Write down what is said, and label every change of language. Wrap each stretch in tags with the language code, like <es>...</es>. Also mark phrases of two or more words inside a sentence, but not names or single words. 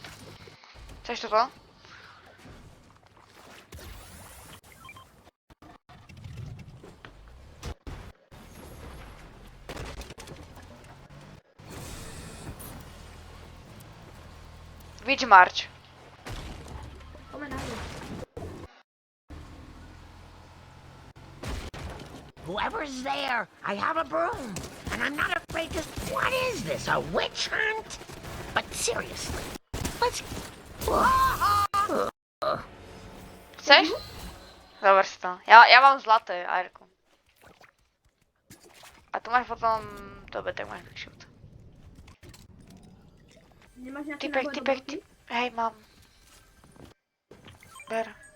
<sk>Chceš toto? Witch March. Poďme na nich.</sk> <en>Whoever's there, I have a broom, and I'm not afraid to... What is this, a witch hunt? But seriously, let's...</en> <sk>Chceš? Zober si to. Ja mám zlaté aerko. A tu máš potom... Dobre, tak máš</sk> <en>big shot.</en> <sk>Nemáš nejaké Typek, náboje do typek, boty? hej, mám. Ber.</sk>